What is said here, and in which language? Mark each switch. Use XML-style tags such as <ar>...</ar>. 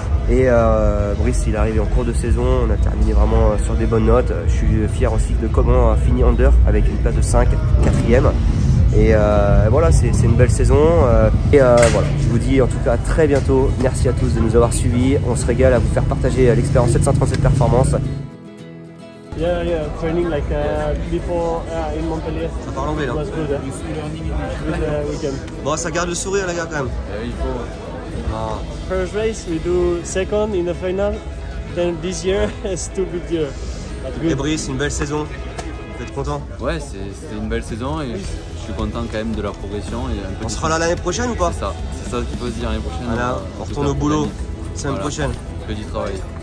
<fr>Et Brice il est arrivé en cours de saison, on a terminé vraiment sur des bonnes notes. Je suis fier aussi de comment a fini Under avec une place de 5, 4ème. Et voilà, c'est une belle saison. Voilà, je vous dis en tout cas à très bientôt. Merci à tous de nous avoir suivis. On se régale à vous faire partager l'expérience 737 Performance.</fr> <en>Yeah, training like before in Montpellier.</en> <fr>Ça parle anglais là.</fr> <en>It was good, good weekend.</en> <fr>Bon, ça garde le sourire les gars quand même. Il faut. Ah.</fr> <en>First race, we do second in the final. Then this year, it's too big year. But good.</en> <fr>Et Brice, une belle saison. Vous êtes content? Ouais, c'est une belle saison et je suis content quand même de la progression. Et on sera là l'année prochaine ou pas? C'est ça qu'il faut se dire l'année prochaine. Voilà, on retourne au boulot semaine prochaine. Que du travail.</fr>